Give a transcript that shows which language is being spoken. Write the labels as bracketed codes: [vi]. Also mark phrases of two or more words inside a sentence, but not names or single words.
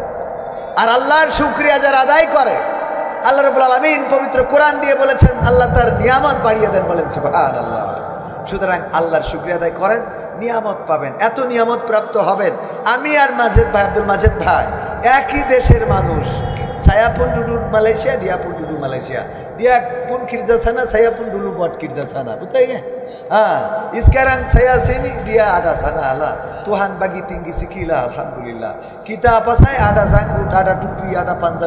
[bn] আর আল্লাহর শুকরিয়া যারা আদায় করে [ar] الله رب العالمين [bn] পবিত্র কোরআন দিয়ে বলেছেন আল্লাহ তার নিয়ামত বাড়িয়ে দেন, বলেন সুবহানাল্লাহ। সুতরাং আল্লাহর শুকরিয়া আদায় করেন, নিয়ামত পাবেন, এত নিয়ামত প্রাপ্ত হবেন। আমি আর মাজেদ ভাই, আব্দুল মাজেদ ভাই একই দেশের মানুষ। [ms] Saya pun dulu Malaysia, dia pun dulu Malaysia. Dia pun kerja sana, saya pun dulu buat kerja sana. Betul ya? Sekarang saya sini, dia ada sana lah. Tuhan bagi tinggi sikit lah, alhamdulillah. Kita apa saya ada janggut, ada topi, ada panjabi.